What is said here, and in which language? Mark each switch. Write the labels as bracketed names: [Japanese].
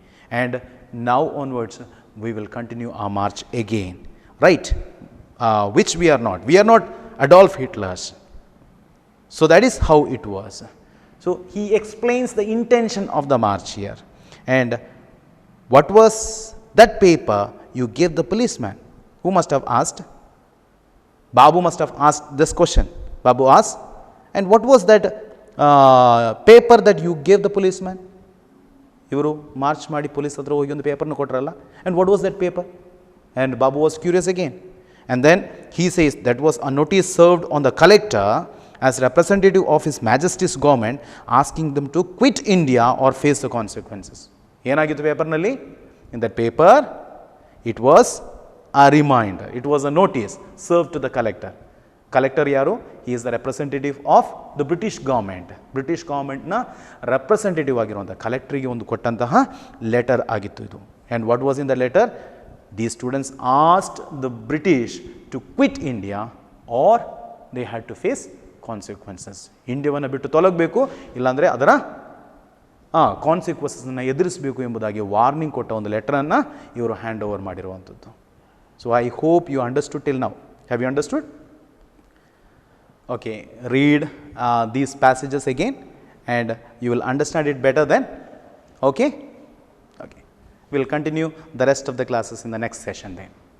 [English] And now onwards we will continue a march again, right, which we are not Adolf Hitler's. So that is how it was. So he explains the intention of the march here. And what was that paper you gave the policeman? Who must have asked? Babu must have asked this question. Babu asked, and what was that paper that you gave the policeman? [Kannada] ಇವರು March ಮಾಡಿ police ಹತ್ರ ಹೋಗಿ ಒಂದು ಪೇಪರ್ನ ಕೊಟ್ಟರಲ್ಲ, [English] and what was that paper? And Babu was curious again. And then he says that was a notice served on the collector as representative of His Majesty's government asking them to quit India or face the consequences. [Kannada] ಏನಾಗಿತ್ತು ಪೇಪರ್ನಲ್ಲಿ? [English] In that paper it was a reminder, it was a notice serve to the collector. [Kannada] Collector ಯಾರು? [English] he is the representative of the British [Kannada] ಗೌರ್ಮೆಂಟ್ನ representative ಆಗಿರುವಂಥ ಕಲೆಕ್ಟ್ರಿಗೆ ಒಂದು ಕೊಟ್ಟಂತಹ letter ಆಗಿತ್ತು ಇದು. [English] And what was in the letter? The students asked the British to quit India or they had to face consequences. [Kannada] ಇಂಡಿಯಾವನ್ನು ಬಿಟ್ಟು ತೊಲಗಬೇಕು, ಇಲ್ಲಾಂದರೆ ಅದರ ಕಾನ್ಸಿಕ್ವೆನ್ಸಸ್ನ ಎದುರಿಸಬೇಕು ಎಂಬುದಾಗಿ ವಾರ್ನಿಂಗ್ ಕೊಟ್ಟ ಒಂದು ಲೆಟರನ್ನು ಇವರು ಹ್ಯಾಂಡ್ ಓವರ್ ಮಾಡಿರುವಂಥದ್ದು. [English] So I hope you understood till now. Have you understood? Okay, read these passages again and you will understand it better then. Okay? Okay. We will continue the rest of the classes in the next session then.